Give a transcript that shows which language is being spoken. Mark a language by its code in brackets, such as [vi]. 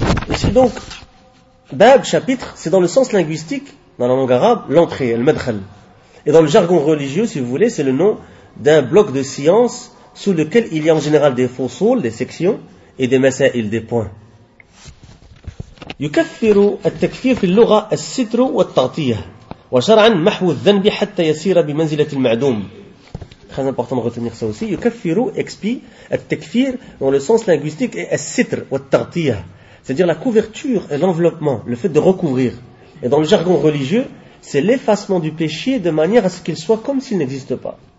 [fr] Ici donc, bab, chapitre, c'est dans le sens linguistique, dans la langue arabe, l'entrée, le madkhal. Et dans le jargon religieux, si vous voulez, c'est le nom d'un bloc de science sous lequel il y a en général des fusul, des sections, et des masail, des points. [ar] يكفر التكفير في اللغة الستر والتغطية وشرعا محو الذنب حتى يسير بمنزلة المعدوم. [fr] Très important de retenir ça aussi. Yukaffiru expie al-takfir dans le sens linguistique et al-sitr ou al-tartiya. C'est-à-dire la couverture et l'enveloppement, le fait de recouvrir. Et dans le jargon religieux, c'est l'effacement du péché de manière à ce qu'il soit comme s'il n'existe pas.